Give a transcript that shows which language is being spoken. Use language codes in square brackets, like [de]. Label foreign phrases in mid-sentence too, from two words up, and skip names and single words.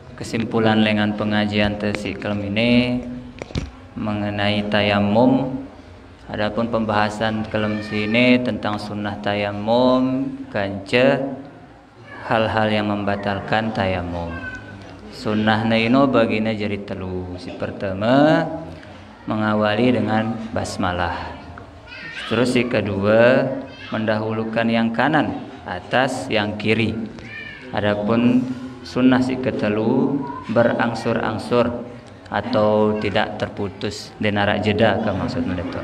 [id] kesimpulan dengan pengajian [sas] tesik kelem [id] ini mengenai tayamum. Adapun pembahasan kelem sini tentang sunnah tayamum, kance hal-hal yang membatalkan tayamum. [sas] Sunnahna ino bagina jadi telu. [id] Si pertama mengawali dengan basmalah. Terus si kedua mendahulukan yang kanan atas yang kiri. Adapun sunnah [sas] si ketelu [id] berangsur-angsur atau tidak terputus denarak jeda ke maksudnya itu.